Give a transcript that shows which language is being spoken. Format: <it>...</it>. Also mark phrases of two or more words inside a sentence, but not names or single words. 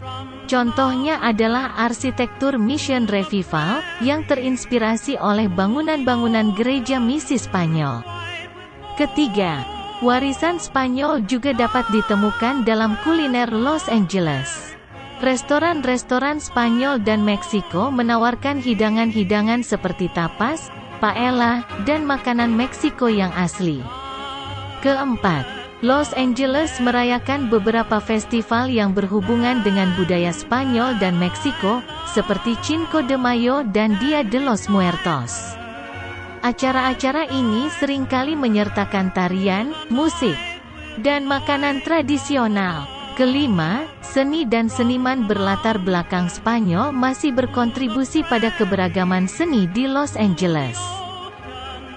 <id>Contohnya adalah arsitektur Mission Revival, yang terinspirasi oleh bangunan-bangunan gereja misi Spanyol. Ketiga, warisan Spanyol juga dapat ditemukan dalam kuliner Los Angeles. Restoran-restoran Spanyol dan Meksiko menawarkan hidangan-hidangan seperti tapas, paella, dan makanan Meksiko yang asli. Keempat, Los Angeles merayakan beberapa festival yang berhubungan dengan budaya Spanyol dan Meksiko, seperti Cinco de Mayo dan Dia de los Muertos. Acara-acara ini seringkali menyertakan tarian, musik, dan makanan tradisional. Kelima, seni dan seniman berlatar belakang Spanyol masih berkontribusi pada keberagaman seni di Los Angeles.</id>